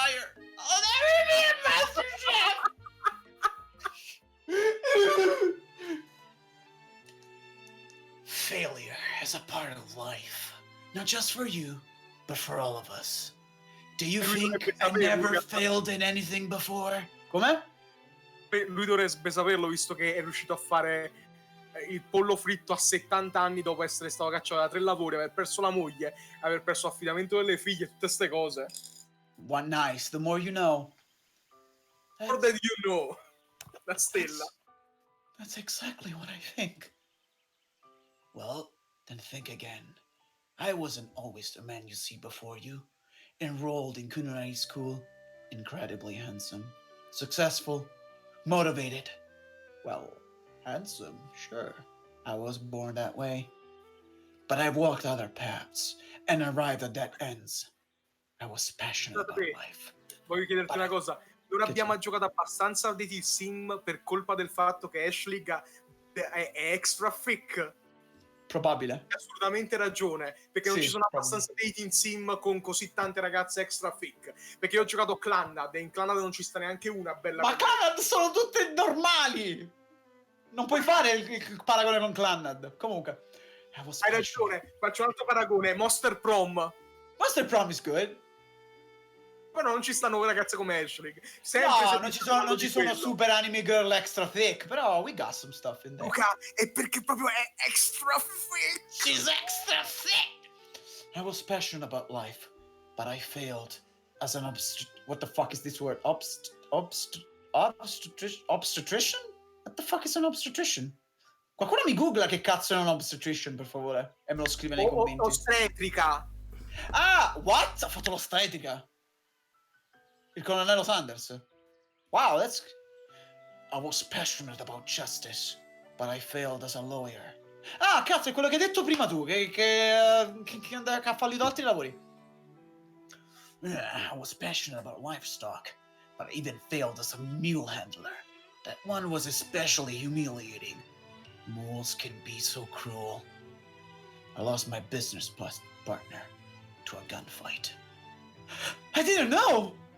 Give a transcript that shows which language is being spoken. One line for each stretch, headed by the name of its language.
English: I'll never be a master chef! Failure is a part of life. Not just for you, but for all of us. Do you think I never failed in anything before?
Italian: Come? Lui dovrebbe saperlo, visto che è riuscito a fare il pollo fritto a 70 anni dopo essere stato cacciato da 3 lavori, aver perso la moglie, aver perso l'affidamento delle figlie, tutte ste cose.
English: What nice, the more you know. More than you know.
Italian: La stella.
English: That's exactly what I think. Well, then think again. I wasn't always the man you see before you. Enrolled in culinary school, incredibly handsome, successful, motivated. Well, handsome, sure. I was born that way. But I walked other paths and arrived at dead ends. I was passionate about life.
Italian: Voglio chiederti una cosa. Non abbiamo giocato abbastanza dei sim per colpa del fatto che Ashley è
English: extra thick.
Italian: Probabile. Hai assolutamente ragione, perché non ci sono abbastanza dating sim con così tante ragazze
English: extra thick.
Italian: Perché io ho giocato Clannad e in Clannad non ci sta neanche una bella. Ma Clannad sono tutte normali! Non puoi fare il paragone con Clannad. Comunque. Hai ragione, faccio un altro paragone. Monster Prom.
English: Monster Prom is good.
Italian: Però non ci stanno ragazze come Ashley. No, non ci sono
English: super anime girl extra thick,
Italian: però
English: we got some stuff in there.
Italian: Luca, è perché proprio è
English: extra thick. She's extra thick. I was passionate about life, but I failed as an what the fuck is this word? Obstetrician? What the fuck is an obstetrician?
Italian: Qualcuno mi googla che cazzo è un obstetrician, per favore, e me lo scrive nei commenti. Ostetrica.
English: Ah, what?
Italian: Ha fatto l'ostetrica. Il colonnello Sanders.
English: Wow, that's... I was passionate about justice, but I failed as a lawyer.
Italian: Ah, cazzo, è quello che hai detto prima tu, che ha fallito altri lavori.
English: I was passionate about livestock, but I even failed as a mule handler. That one was especially humiliating. Mules can be so cruel. I lost my business partner to a gunfight. I didn't know!